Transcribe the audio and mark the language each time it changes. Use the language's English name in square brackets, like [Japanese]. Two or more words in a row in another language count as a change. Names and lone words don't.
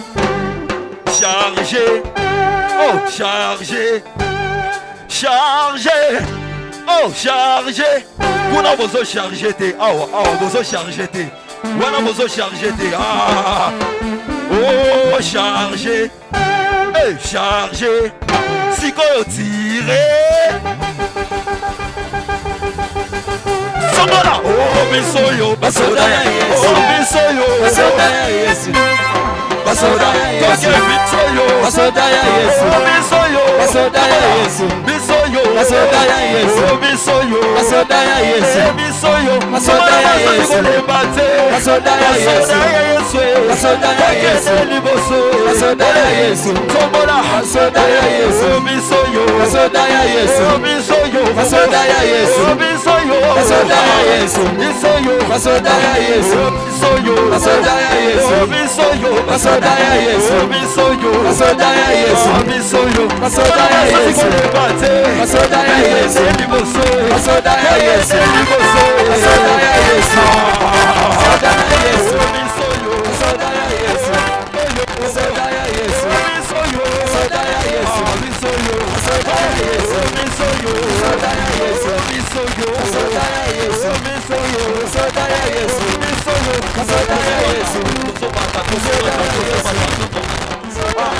[French] oh chargez, oh chargez, vous n'avez pas chargé, vous chargé, vous chargé, oh chargez, chargez, si vous tirez. [Lingala] Samara, oh bisoyo, basoda ya Yesu, oh bisoyo, basoda ya Yesu, basoda ya Yesu, bisoyo, basoda ya Yesu, bisoyo, basoda ya Yesu, bisoyo, basoda ya Yesu, bisoyo, basoda ya Yesu, bisoyo, basoda ya Yesu, basoda ya Yesu, basoda ya Yesu, liboso, basoda ya Yesu, tombola, basoda ya Yesu, bisoyo, basoda ya Yesu, bisoyo, basoda ya Yesu, bisoyo, basoda ya Yesu, bisoyo, basoda ya Yesu, bisoyo, basoda ya Yesu, bisoyo, basoda ya Yesu, bisoyo, basoda ya Yesu, bisoyo, basoda ya Yesu, basoda ya Yesu, liboso, basoda ya Yesu, liboso, basoda ya Yesu, basoda ya Yesu, bisoyo, basoda ya Yesu, basoda ya Yesu, bisoyo, basoda ya Yesu, bisoyo, basoda ya Yesu, bisoyo, basoda ya Yesu, bisoyo, basoda ya Yesu, bisoyo, basoda ya Yesu, bisoyo, basoda ya Yesu, basoda ya Yesu.